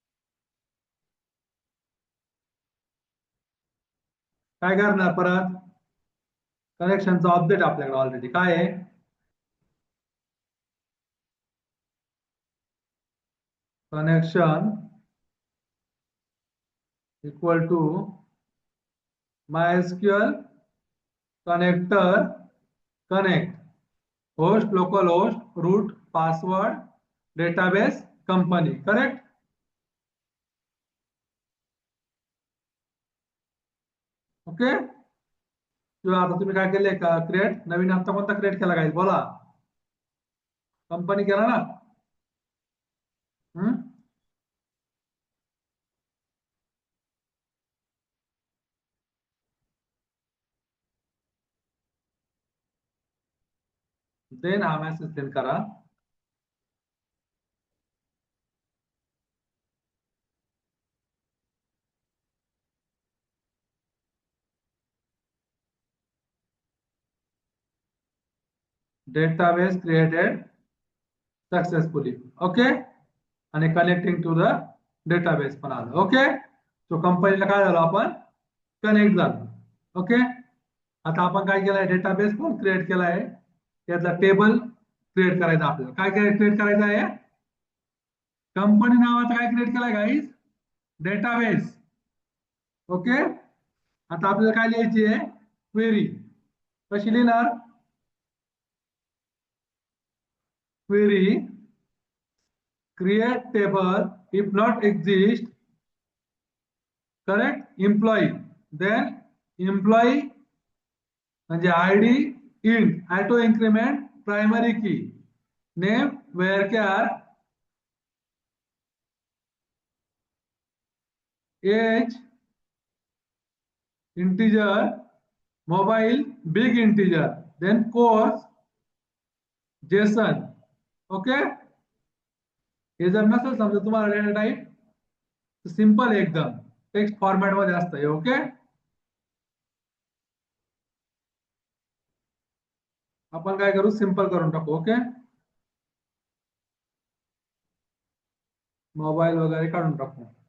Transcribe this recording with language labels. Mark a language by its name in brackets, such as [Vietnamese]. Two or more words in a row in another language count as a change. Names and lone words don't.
[Marathi] काय करणार परत कनेक्शनचा ऑब्जेक्ट आपल्याकडे ऑलरेडी काय आहे? [English] connection equal to MySQL connector connect host localhost root password database company. [Marathi] करेक्ट? ओके. किंवा आता तुम्ही काय केलंय का क्रिएट नवीन आता कोणता क्रिएट केला काय बोला? कंपनी केला ना? देन हा [English] message send [Marathi] करा. [English] database created successfully. [Marathi] ओके. आणि [English] connecting to the database [Marathi] पण आलं. ओके. तो कंपनीला काय झालं आपण कनेक्ट झालो. ओके. आता आपण काय केलंय डेटाबेस पण क्रिएट केलाय. त्यातला [English] table create [Marathi] करायचा आपल्याला. काय क्रिएट करायचं आहे? कंपनी नावाचा काय क्रिएट केलाय गाईज? [English] Database. Okay. [Marathi] आता आपल्याला काय लिहायची आहे? क्वेरी. कशी लिहिणार? [English] क्वेरी create table if not exist correct employee then employee म्हणजे id int auto increment primary key name varchar age integer mobile big integer then course json. [Marathi] ओके. हे जर नसेल समजा तुम्हाला [English] data type simple [Marathi] एकदम [English] text format [Marathi] मध्ये असतं. ओके. आपण काय करू सिंपल करून टाकू. ओके. मोबाईल वगैरे काढून टाकू.